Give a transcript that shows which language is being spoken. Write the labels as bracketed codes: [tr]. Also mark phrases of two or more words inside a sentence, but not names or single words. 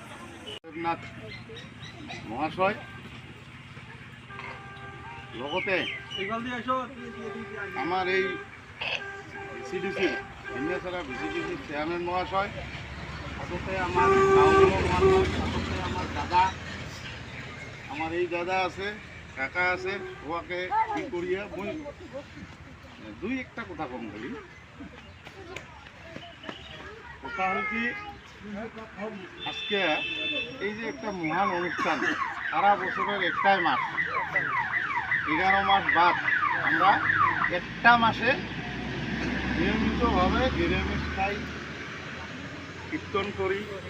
[as] দেৱনাথ মহাশয় লগতে আমাৰ এই ভিচিডিচিৰ ভিন্যাচাৰা ভিচিডিচিৰ চেয়াৰমেন মহাশয়, লগতে আমাৰ গাঁওখনৰ মানুহ, লগতে আমাৰ দাদা, আমাৰ এই দাদা আছে, কাকা আছে, হোৱাকে কি কৰিয়ে মই দুই একটা কথা কম খালি। [bn] কথা হল কি আজকে এই যে একটা মহান অনুষ্ঠান, সারা বছরের একটাই মাস, 11 মাস বাদ আমরা একটা মাসে নিয়মিতভাবে নিরামিষ খাই, কীর্তন করি।